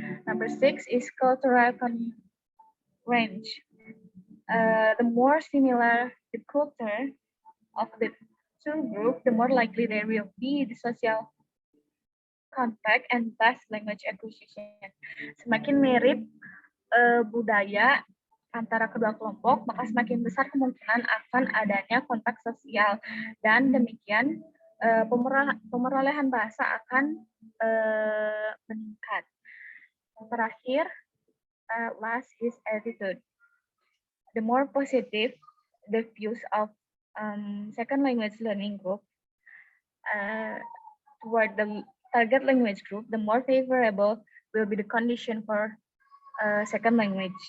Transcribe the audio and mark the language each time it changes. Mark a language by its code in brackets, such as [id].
[en] Number 6 is cultural range. The more similar the culture of the two groups, the more likely there will be the social contact and thus language acquisition. [id] Semakin mirip budaya antara kedua kelompok, maka semakin besar kemungkinan akan adanya kontak sosial, dan demikian pemerolehan bahasa akan meningkat. Terakhir, [en] last is attitude. The more positive the views of second language learning group toward the target language group, the more favorable will be the condition for second language.